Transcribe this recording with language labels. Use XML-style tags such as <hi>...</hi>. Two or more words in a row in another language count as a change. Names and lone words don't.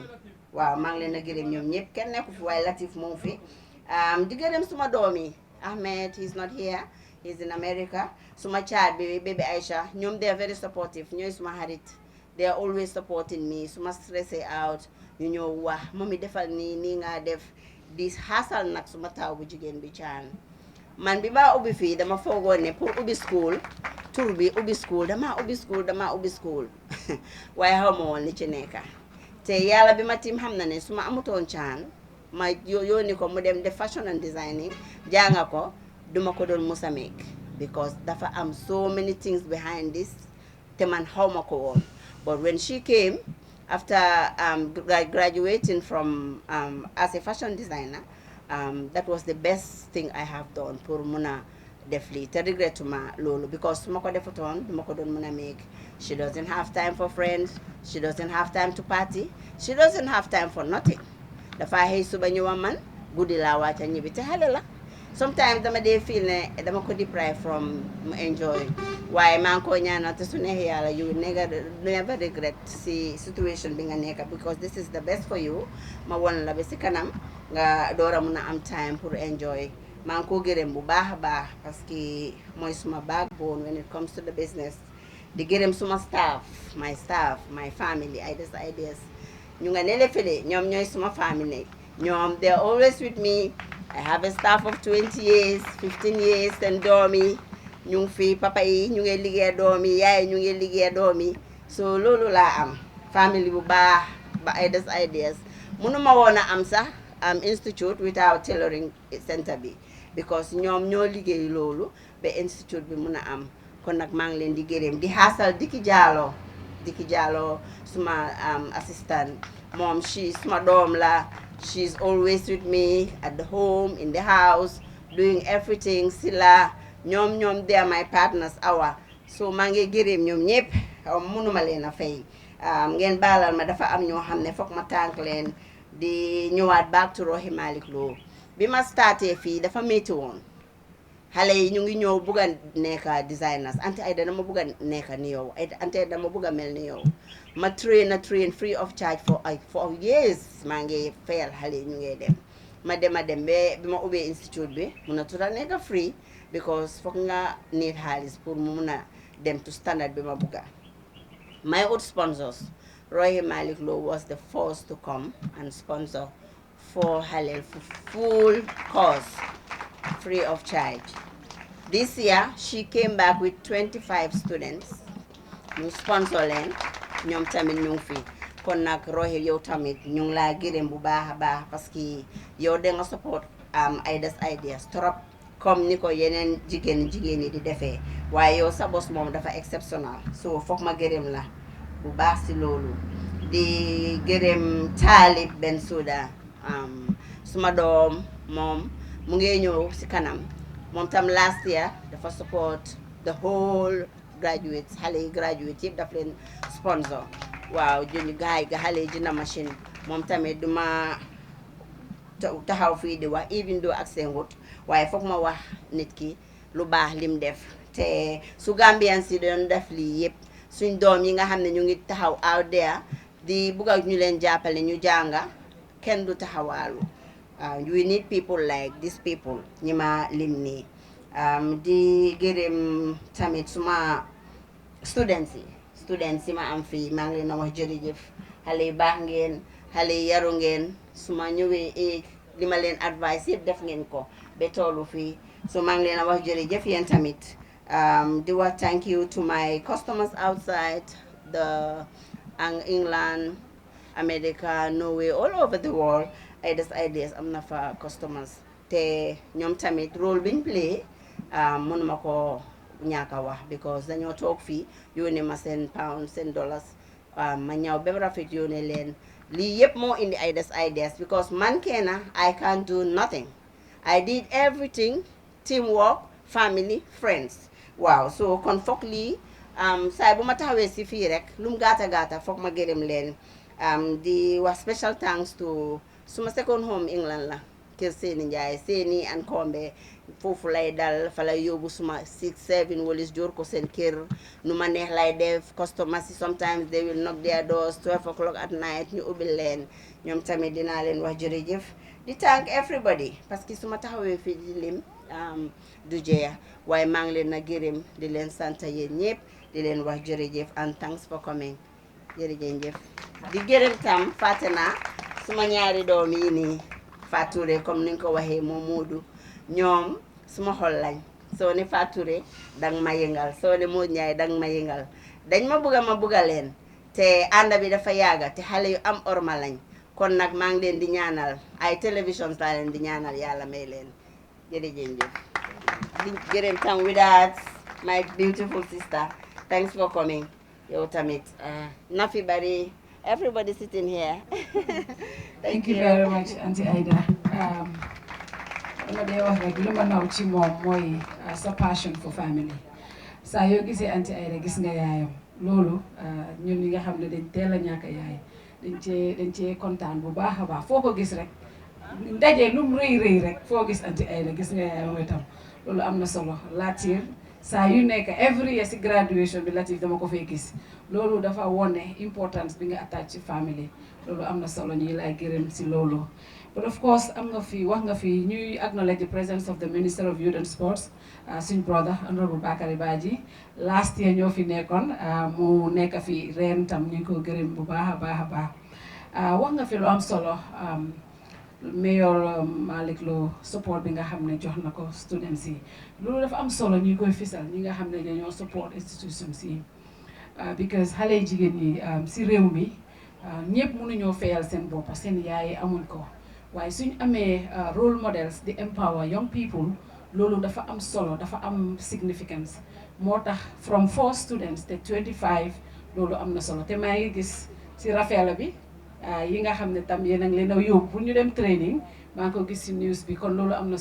<wo>waaw maa ngi leen a gërëm ñoom ñëpp kenn nekku fi waaye Latif moom fi di gërëm suma doom yi Ahmed</wo> <en>he's not here he's in America</en> <wo>suma child bi baby Aisha ñoom</wo> <en>they are very supportive</en> <wo>ñooy suma xarit</wo> <en>they are always supporting me</en> <wo>suma stressé out ñu ñëw wax mami defal nii nga def di xaasal nag suma taw bu jigéen bi caan man bi maa ubbi fii dama foogoon ne pour ubbi school tur bi ubbi school dama ubbi school waaye xaw ma woon li ci nekka te yàlla bi ma tiim xam na ne su ma amutoon caan ma yónni ko mu dem def</wo> <en>fashion and designing</en> <wo>jànga ko duma ko doon musa</wo> <en>make because</en> <wo>dafa am</wo> <en>so many things behind this</en> <wo>te man xaw ma ko woon</wo> <en>but when she came after graduating from as a fashion designer that was the best thing I have done</en> <wo>pour muna def lii te regretuma loolu</wo> <en>because</en> <wo>su ma ko defutoon duma ko doon muna</wo> <en>make she doesn't have time for friends she doesn't have time to party she doesn't have time for nothing</en> <wo>dafa xëy suba ñëwa man guddi laa wàcca ñibbi te xale la sometimes dama dee feel ne dama ko</wo> <en>deprive from</en> <wo>mu enjoy waaye maa ngi ko ñaanal te su neexee yàlla</wo> <en>you will never regret</en> <wo>si situation bi nga nekk</wo> <en>because this is the best for you</en> <wo>ma won la ba si kanam nga door a mun a am time pour enjoy maa ngi ko gërëm bu baax a baax</wo> <fr>parce que</fr> <wo>mooy suma</wo> <en>backbone when it comes to the business</en> <wo>di gërëm suma staff</wo> <en>my family</en> <wo>Ida's Ideas ñu nga nele fële ñoom ñooy suma family ñoom</wo> <en>they're always with me. I have a staff of 20 years 15 years</en> <wo>seen doom yi ñu ngi fi papa yi ñu ngi liggéey doom yi yaay ñu ngi liggéey doom yi so loolu laa am family bu baax ba Ida's Ideas mënuma woon a am sax</wo> <en>institute without tailoring center</en> <wo>bi because ñoom ñoo liggéey loolu ba institute bi mun a am kon nag maa ngi leen di gërëm di xaasal Diki Jallow suma assistant moom suma doom la</wo> <en>she's always with me at the home in the house doing everything</en> <wo>Sila ñoom</wo> <en>they are my partners</en> <wo>awa so maa ngi gërëm ñoom ñëpp mënuma leen a fay ngeen baalal ma dafa am ñoo xam ne foog ma tànk leen di ñëwaat</wo> <en>back to</en> <wo>Rohey Malick Lowe bi ma starté fii dafa métti woon xale yi ñu ngi ñëw bugg a nekk designers Auntie Aida dama bugg a nekk ni yow Auntie Aida dama bugg a mel ni yow ma</wo> <en>train free of charge for years</en> <wo>maa ngi fayal xale yi ñu ngi dem ma dem ba bi ma ubbee institute bi mun a tuta nekk free because foog nga need xaalis pour mu mun a dem</wo> <en>to standard</en> <wo>bi ma bugga</wo> <en>my old sponsors Rohey Malick Lowe was the first to come and sponsor for</en> <wo>xale for</wo> <en>full course free of charge. This year, she came back with 25 students.</en> <wo>Ñu sponsor leen ñoom tamit ñu ngi fi kon nag Rohey yow tamit ñu ngi laa gërëm bu baax a baax</wo> <fr>parce que</fr> <wo>yow da nga support Ida's Ideas trop comme ni ko yeneen jigéen yi di defee waaye yow sa bos moom dafa exceptional so foog ma gërëm la bu baax si loolu di gërëm Talib Bensouda suma doom moom mu ngi ñëw si kanam moom tam last year dafa support</wo> <en>the whole graduates</en> <wo>xale yi graduates yëpp daf leen sponsor waaw jëñu gaay ga xale yi jënd machine moom tamit duma taxaw fii di wax</wo> <en>even though</en> <wo>ak seen wut waaye foog ma wax nit ki lu baax lim def te su Gambian si doon def lii yëpp suñ doom yi nga xam ne ñu ngi taxaw</wo> <en>out there</en> <wo>di bugg ñu leen jàppale ñu jànga kenn du taxawaalu</wo> <en>we need people like these people</en> <wo>ñi ma lim nii di gërëm tamit suma students yi ma am fii maa ngi leen a wax jërëjëf xale yi baax ngeen xale yi yaru ngeen suma ñëwee li ma leen advice yëpp def ngeen ko ba tollu fii so maa ngi leen a wax jërëjëf yéen tamit di wax</wo> <en>thank you to my customers outside</en> <wo>England America Norway all over the world Ida's Ideas am na fa customers te ñoom tamit rôle biñ play mënuma ko ñàkk a wax because dañoo toog fii yónnee ma seen pounds seen dollars ma ñëw ba rafet yónnee leen lii yëpp moo indi Ida's Ideas because man kenna</wo> <en>I can't do nothing I did everything teamwork family friends</en> <wo>waaw so kon foog lii saay bu ma taxawee si fii rek lu mu gaata foog ma gërëm leen di wax</wo> <en>special thanks to</en> <wo>suma second home England la kër Seeni Njaay Seeni and Kombe foofu lay dal fa lay yóbbu suma 6 7 walis joor ko seen kër nu ma neex lay def customers yi sometimes</wo> <en>they will knock their doors</en> <wo>12</wo> <en>o'clock at night</en> <wo>ñu ubbil leen ñoom tamit dinaa leen wax jërëjëf di thank everybody</wo> <fr>parce que</fr> <wo>suma taxawee fii di lim du jeex waaye maa ngi leen a gërëm di leen sant yéen ñëpp di leen wax jërëjëf</wo> <en>and thanks for coming</en> <wo>jërëjëf di gërëm tam fàtte naa suma ñaari doom yi nii Fature comme ni nga ko waxee moom Moodu ñoom suma xol lañ soo ne Fature dang ma yëngal soo ne Moodu Njaay dang ma yëngal dañ ma bugga leen te ànd bi dafa yàgga te xale yu am orma lañ kon nag maa ngi leen di ñaanal ay télévision laa leen di ñaanal yàlla may leen jërëjëf di gërëm tam</wo> <en>without my beautiful sister thanks for coming</en> <wo>yow tamit Nafi Bari</wo> <en>everybody sitting here. Thank you very much, Auntie Aida. Sa passion for family.</en> <wo>Sa yo gisee Auntie Aida gis nga yaayam loolu ñun ñi nga xam ne dañ teel a ñàkk yaay dañ cee kontaan bu baax a baax foo ko gis rek ndaje lu mu rëy rek foo gis anti Aida gis nga yaay mooy tam loolu am na solo Latir saa yu nekk</wo> <en>every year</en> <wo>si graduation bi Latif dama ko fay gis loolu dafa wone importance bi nga attach ci family loolu am na solo ñuy lay gërëm si loolu.</wo> <en>But of course</en> <wo>am nga fi wax nga fi ñuy</wo> <en>acknowledge the presence of the Minister of Youth and Sports</en> <wo>suñ brother Honorable Bakary Badji last year ñoo fi nekkoon mu nekk fi ren tam ñu ngi ko gërëm bu baax a baax wax nga fi lu am solo Mayor Malick Lo support bi nga xam ne jox na ko students yi loolu dafa am solo ñu koy fisal ñi nga xam ne dañoo</wo> <en>support institutions</en> <wo>yi because xale yi jigéen ñi si réew mi ñëpp mënuñoo fayal seen bopp seen yaay amuñ ko waaye suñ amee</wo> <en>role models</en> <wo>di</wo> <en>empower young people</en> <wo>loolu dafa am solo dafa am significance moo tax</wo> <en>from 4 students</en> <wo>te 25 loolu am na solo te maa ngi gis si rafet bi yi nga xam ne tam yéen a ngi leen a yóbbu pour ñu dem training maa ngi ko gis si news bi kon loolu am na</wo>